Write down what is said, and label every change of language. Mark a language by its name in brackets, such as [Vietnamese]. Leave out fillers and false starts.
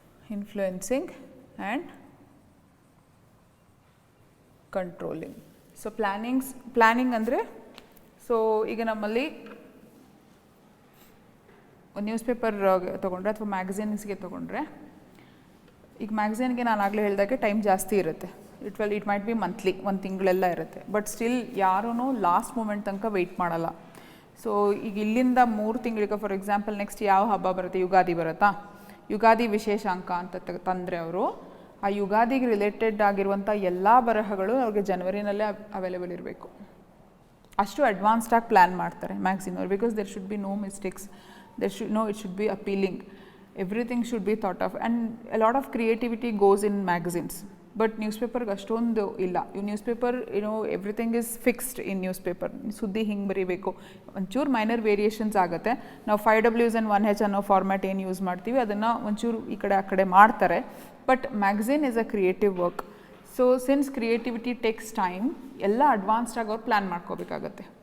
[English] Influencing and controlling. [Kannada] So planning ಅಂದರೆ, so ಈಗ ನಮ್ಮಲ್ಲಿ ಒಂದು ನ್ಯೂಸ್ ಪೇಪರ್ ತೊಗೊಂಡ್ರೆ ಅಥವಾ ಮ್ಯಾಗಝೀನ್ಸ್ಗೆ ತೊಗೊಂಡ್ರೆ, ಈಗ ಮ್ಯಾಗಝೀನ್ಗೆ ನಾನು ಆಗಲೇ ಹೇಳಿದಾಗೆ ಟೈಮ್ ಜಾಸ್ತಿ ಇರುತ್ತೆ. [English] it might be monthly, [Kannada] ಒಂದು ತಿಂಗಳೆಲ್ಲ ಇರುತ್ತೆ. ಬಟ್ ಸ್ಟಿಲ್ ಯಾರೂ ಲಾಸ್ಟ್ ಮೂಮೆಂಟ್ ತನಕ ವೆಯ್ಟ್ ಮಾಡಲ್ಲ. ಸೊ ಈಗ ಇಲ್ಲಿಂದ 3 ತಿಂಗಳಿಗೆ, ಫಾರ್ ಎಕ್ಸಾಂಪಲ್ ನೆಕ್ಸ್ಟ್ ಯಾವ ಹಬ್ಬ ಬರುತ್ತೆ, ಯುಗಾದಿ ಬರುತ್ತಾ, ಯುಗಾದಿ ವಿಶೇಷಾಂಕ ಅಂತ ತಂದರೆ ಅವರು ಆ ಯುಗಾದಿಗೆ ರಿಲೇಟೆಡ್ ಆಗಿರುವಂಥ ಎಲ್ಲ ಬರಹಗಳು ಅವ್ರಿಗೆ ಜನವರಿನಲ್ಲೇ ಅವೈಲೇಬಲ್ ಇರಬೇಕು. ಅಷ್ಟು ಅಡ್ವಾನ್ಸ್ಡಾಗಿ ಪ್ಲ್ಯಾನ್ ಮಾಡ್ತಾರೆ ಮ್ಯಾಗ್ಝಿನವ್ರು. [English] Because there should be no mistakes, it should be appealing. Everything should be thought of, and a lot of creativity goes in magazines. But newspaper [Kannada] ಅಷ್ಟೊಂದು ಇಲ್ಲ. [English] Newspaper everything is fixed in newspaper. [Kannada] ಸುದ್ದಿ ಹಿಂಗೆ ಬರೀಬೇಕು, ಒಂಚೂರು minor variations ಆಗುತ್ತೆ. ನಾವು 5Ws and 1H ಅನ್ನೋ format ಏನು ಯೂಸ್ ಮಾಡ್ತೀವಿ ಅದನ್ನು ಒಂಚೂರು ಈ ಕಡೆ ಆ ಕಡೆ ಮಾಡ್ತಾರೆ. [English] But magazine is a creative work. So since creativity takes time, [Kannada] ಎಲ್ಲ ಅಡ್ವಾನ್ಸ್ಡಾಗಿ ಅವ್ರು ಪ್ಲ್ಯಾನ್ ಮಾಡ್ಕೋಬೇಕಾಗತ್ತೆ.